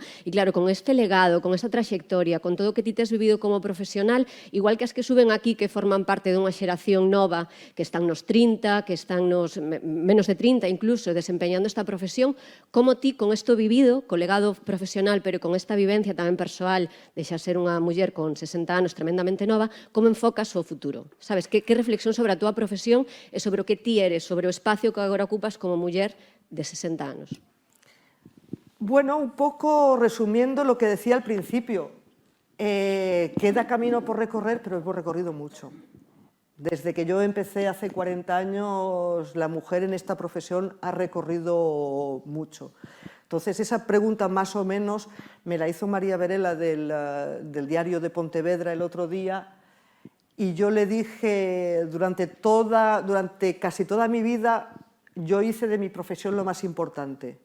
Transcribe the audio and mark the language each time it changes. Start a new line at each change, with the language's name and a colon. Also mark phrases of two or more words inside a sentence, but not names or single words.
Galician: E claro, con este legado, con esta trayectoria, con todo o que ti tes vivido como profesional, igual que as que suben aquí que forman parte dunha xeración nova, que están nos 30, que están nos menos de 30 incluso, desempeñando esta profesión, como ti con isto vivido, co legado profesional, pero con esta vivencia tamén persoal, de xa ser unha muller con 60 anos tremendamente nova, como enfocas o futuro? Sabes, que reflexión sobre a túa profesión e sobre o que ti eres, sobre o espacio que agora ocupas como muller de 60 anos?
Spanish: Bueno, un poco resumiendo lo que decía al principio, queda camino por recorrer, pero hemos recorrido mucho. Desde que yo empecé hace 40 años, la mujer en esta profesión ha recorrido mucho. Entonces, esa pregunta más o menos me la hizo María Varela del diario de Pontevedra el otro día, y yo le dije, durante casi toda mi vida, yo hice de mi profesión lo más importante.